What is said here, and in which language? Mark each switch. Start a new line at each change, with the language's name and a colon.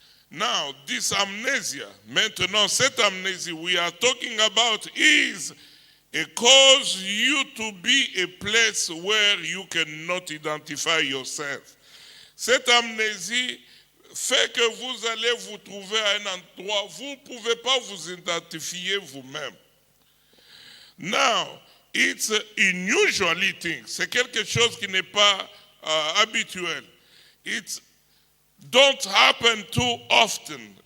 English: Now, this amnesia,
French: maintenant cette amnésie
English: we are talking about is it causes you to be a place where you cannot identify yourself.
French: Cette amnésie fait que vous allez vous trouver à un endroit, vous ne pouvez pas vous identifier vous-même.
English: Now, it's unusually thing.
French: C'est quelque chose qui n'est pas habituel.
English: It don't happen too often.